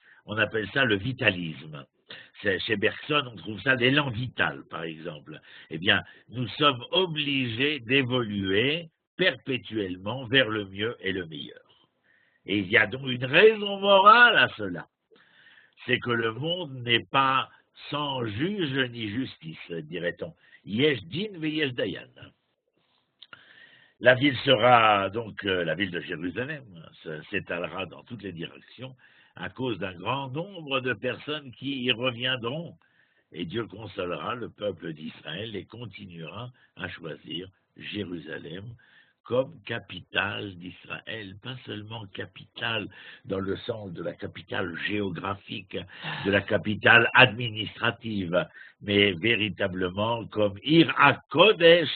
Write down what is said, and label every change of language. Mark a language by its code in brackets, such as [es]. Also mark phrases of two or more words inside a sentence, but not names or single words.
[fr] On appelle ça le vitalisme. Chez Bergson, on trouve ça l'élan vital, par exemple. Eh bien, nous sommes obligés d'évoluer perpétuellement vers le mieux et le meilleur. Et il y a donc une raison morale à cela. C'est que le monde n'est pas sans juge ni justice, dirait-on. [he] יש דין ויש דיין. [fr] La ville sera donc, la ville de Jérusalem, s'étalera dans toutes les directions à cause d'un grand nombre de personnes qui y reviendront. Et Dieu consolera le peuple d'Israël et continuera à choisir Jérusalem comme capitale d'Israël, pas seulement capitale dans le sens de la capitale géographique, de la capitale administrative, mais véritablement comme [he] עיר הקודש.